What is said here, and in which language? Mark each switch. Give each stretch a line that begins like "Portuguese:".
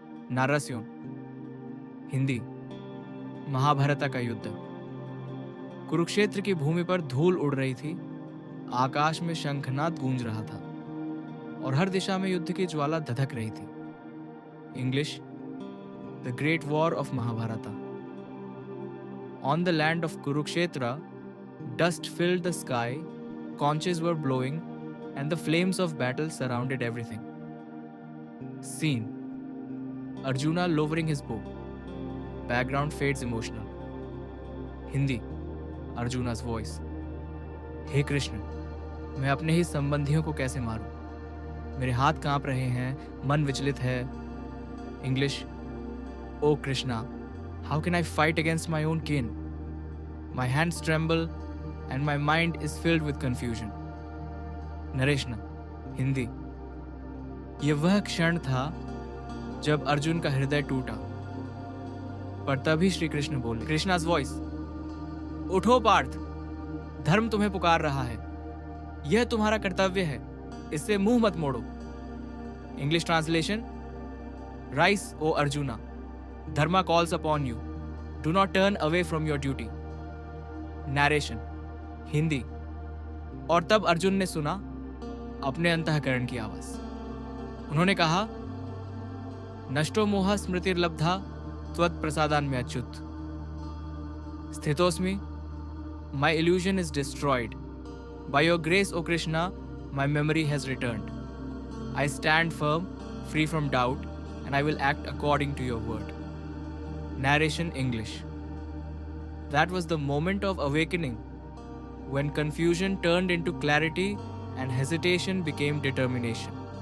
Hindi: नारास्योन हिंदी, महाभारत का युद्ध। कुरुक्षेत्र की भूमि पर धूल उड़ रही थी, आकाश में शंखनाद गूंज रहा था और हर दिशा में युद्ध की ज्वाला धधक रही थी।
English: English, the great war of Mahabharata. On the land of Kurukshetra, dust filled the sky, conches were blowing, and the flames of battle surrounded everything. Scene: Arjuna lowering his bow. Background fades emotional. Hindi, Arjuna's voice.
Hindi: हे कृष्ण, मैं अपने ही संबंधियों को कैसे मारूं? मेरे हाथ कांप रहे हैं, मन विचलित है।
English: English, oh Krishna, how can I fight against my own kin? My hands tremble and my mind is filled with confusion. Narration, Hindi.
Hindi: ये वह क्षण था जब अर्जुन का हृदय टूटा, पर तभी श्री कृष्ण बोले।
English: Krishna's voice,
Hindi: उठो पार्थ, धर्म तुम्हें पुकार रहा है, यह तुम्हारा कर्तव्य है, इससे मुंह मत मोड़ो।
English: English translation: rise O Arjuna, dharma calls upon you, do not turn away from your duty. Narration, Hindi.
Hindi: और तब अर्जुन ने सुना अपने अंतःकरण की आवाज। उन्होंने कहा,
Sanskrit: नष्टो मोह स्मृतिर्लब्धा त्वत् प्रसादान में अच्युत।
English: स्थितोस्मि, my illusion is destroyed. By your grace O Krishna, my memory has returned. I stand firm, free from doubt, and I will act according to your word. Narration English. That was the moment of awakening, when confusion turned into clarity and hesitation became determination.